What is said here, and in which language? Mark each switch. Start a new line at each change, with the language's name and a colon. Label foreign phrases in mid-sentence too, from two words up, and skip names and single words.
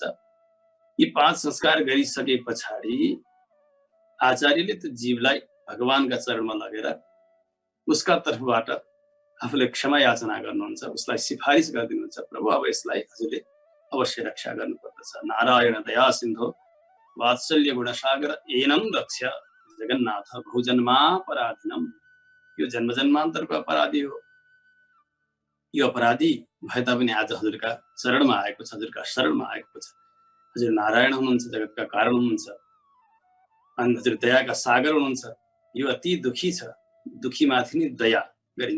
Nepali: यी 5 संस्कार गरिसके पछाडि आचार्यले त्यो जीवलाई भगवानका चरणमा लगेर उसका तर्फबाट आफूले क्षमा याचना गर्नुहुन्छ, उसलाई सिफारिस गरिदिनुहुन्छ, प्रभु अब यसलाई हजुरले अवश्य रक्षा गर्नुपर्दछ।
Sanskrit: नारायण दया सिन्धो वात्सल्य गुणसागर एनं रक्ष जगन्नाथ बहुजन्मापराधिनम।
Nepali: यो जन्म जन्मान्तरको अपराधी हो। यो अपराधी भए तापनि आज हजुरका चरणमा आएको छ, हजुरका शरणमा आएको छ। हजुर नारायण हुनुहुन्छ, जगतका कारण हुनुहुन्छ, अनि हजुर दयाका सागर हुनुहुन्छ। यो अति दुखी छ, दुखी माथि नै दया गरिन्छ।